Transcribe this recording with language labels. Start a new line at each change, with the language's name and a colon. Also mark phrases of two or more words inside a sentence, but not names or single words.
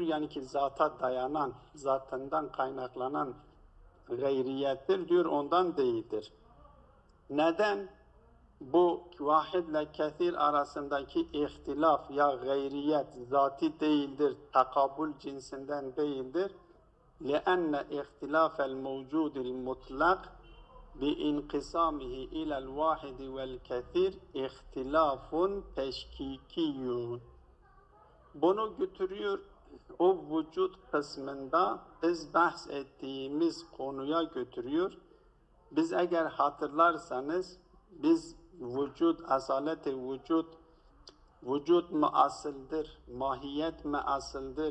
Turkish: Yani ki zata dayanan, zatından kaynaklanan gayriyettir diyor, ondan değildir. Neden? Bu vahidle kesir arasındaki ihtilaf ya gayriyet zati değildir, takabul cinsinden değildir.
Arabic: لأن اختلاف الموجود المطلق بانقسامه إلى الواحد والكثير اختلاف teşkikiyun.
Turkish: Bunu götürüyor o vücut kısmında biz bahs ettiğimiz konuya götürüyor. Biz eğer hatırlarsanız biz asaleti vücut mu asıldır, mahiyet mi asıldır?